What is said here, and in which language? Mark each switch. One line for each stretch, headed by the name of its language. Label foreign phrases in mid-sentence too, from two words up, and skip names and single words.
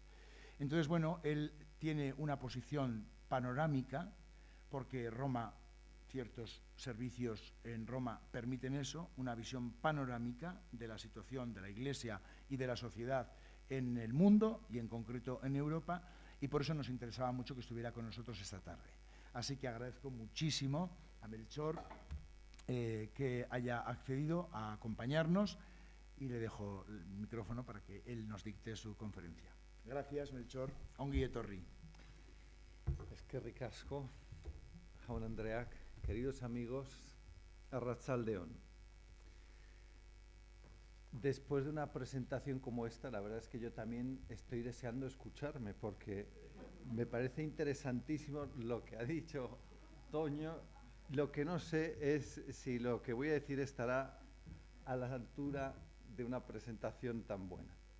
Spanish: Entonces, bueno, él tiene una posición panorámica, porque Roma, ciertos servicios en Roma permiten eso, una visión panorámica de la situación de la Iglesia y de la sociedad en el mundo y en concreto en Europa, y por eso nos interesaba mucho que estuviera con nosotros esta tarde. Así que agradezco muchísimo a Melchor que haya accedido a acompañarnos, y le dejo el micrófono para que él nos dicte su conferencia. Gracias, Melchor.
Basque: Ongi etorri. Eskerrik asko, Jaun Andreak,
Spanish: queridos amigos, arratsaldeon. Después de una presentación como esta, la verdad es que yo también estoy deseando escucharme, porque me parece interesantísimo lo que ha dicho Toño. Lo que no sé es si lo que voy a decir estará a la altura de una presentación tan buena.